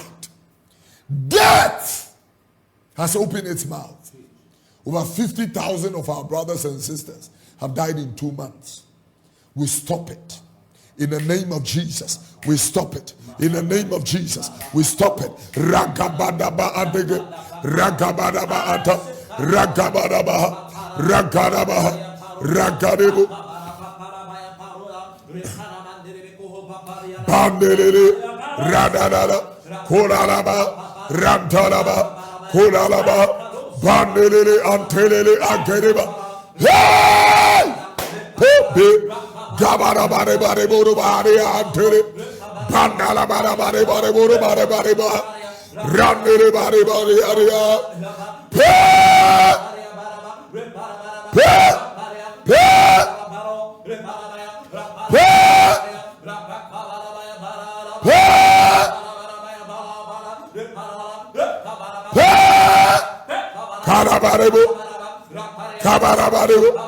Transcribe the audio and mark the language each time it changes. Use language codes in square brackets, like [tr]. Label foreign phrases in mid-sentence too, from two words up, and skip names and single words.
[en] Death has opened its mouth. Over 50,000 of our brothers and sisters have died in 2 months. We stop it. In the name of Jesus, we stop it. In the name of Jesus, we stop it. Ragabadaba adege, ragabadaba ata, ragabadaba, ragadaba, ragadibu, bandelele, radadada, kolalaba, rantalaba, kolalaba, bandelele, antelele, agedeba. Hey! Pope! Gabarabare bare buru bare antele. Bandala bare bare bare buru bare bare ba. Randele bare bare area. Pe! Pe! Pe! Pe! Pe! Karabarebu. Kabarabarebu.